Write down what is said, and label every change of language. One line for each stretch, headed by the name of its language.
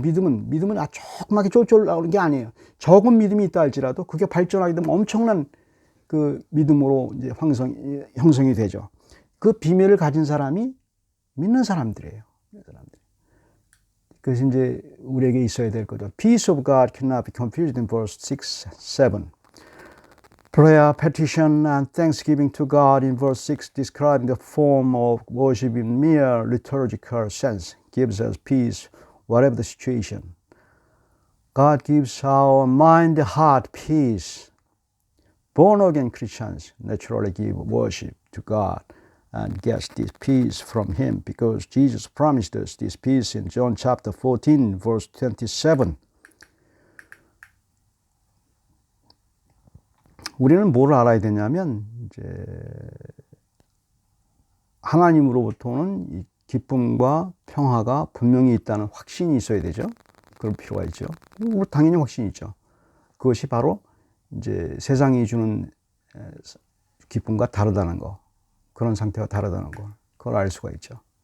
Korean: 믿음은 조그맣게 쫄쫄 나오는 게 아니에요. 적은 믿음이 있다 할지라도 그게 발전하게 되면 엄청난 그 믿음으로 이제 형성이 되죠. 그 비밀을 가진 사람이 믿는 사람들이에요. 그래서 이제 우리에게 있어야 될 거죠.
English: Peace of God cannot be confused in verse 6, 7. Prayer, petition, and thanksgiving to God in verse 6, describing the form of worship in mere liturgical sense, gives us peace, whatever the situation. God gives our mind, heart peace. Born-again Christians naturally give worship to God and gets this peace from Him because Jesus promised us this peace in John chapter 14, verse 27.
Korean: 우리는 뭘 알아야 되냐면, 이제, 하나님으로부터는 이 기쁨과 평화가 분명히 있다는 확신이 있어야 되죠. 그럴 필요가 있죠. 당연히 확신이 있죠. 그것이 바로 이제 세상이 주는 기쁨과 다르다는 거, 그런 상태가 다르다는 거, 그걸 알 수가 있죠.